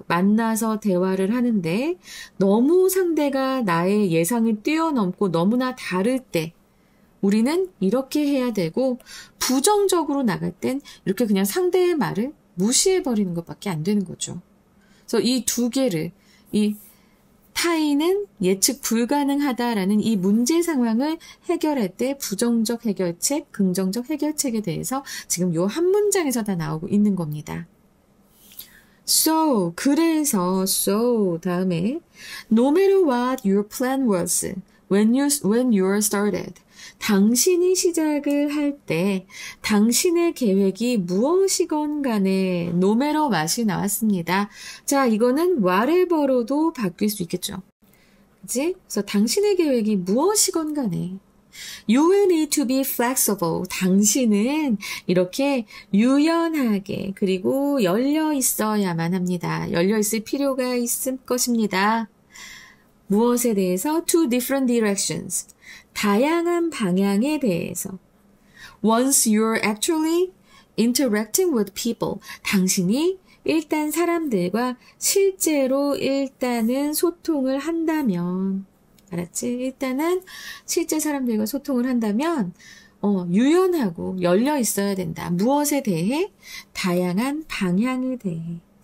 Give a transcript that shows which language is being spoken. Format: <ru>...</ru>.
<ko>만나서 대화를 하는데 너무 상대가 나의 예상을 뛰어넘고 너무나 다를 때 우리는 이렇게 해야 되고, 부정적으로 나갈 땐 이렇게 그냥 상대의 말을 무시해버리는 것밖에 안 되는 거죠. 그래서 이 두 개를, 이 타인은 예측 불가능하다라는 이 문제 상황을 해결할 때 부정적 해결책, 긍정적 해결책에 대해서 지금 요 한 문장에서 다 나오고 있는 겁니다.</ko> <en>So,</en> <ko>그래서,</ko> <en>so</en> <ko>다음에</ko> <en>no matter what your plan was when you started.</en> <ko>당신이 시작을 할 때 당신의 계획이 무엇이건 간에</ko> <en>no matter what</en> <ko>이 나왔습니다. 자, 이거는 whatever로도 바뀔 수 있겠죠. 그치? 그래서 당신의 계획이 무엇이건 간에</ko> <en>You will need to be flexible.</en> <ko>당신은 이렇게 유연하게 그리고 열려 있어야만 합니다. 열려 있을 필요가 있을 것입니다. 무엇에 대해서?</ko> <en>Two different directions.</en> <ko>다양한 방향에 대해서.</ko> <en>Once you're actually interacting with people.</en> <ko>당신이 일단 사람들과 실제로 일단은 소통을 한다면, 알았지? 일단은 실제 사람들과 소통을 한다면 유연하고 열려 있어야 된다. 무엇에 대해? 다양한 방향에 대해.</ko>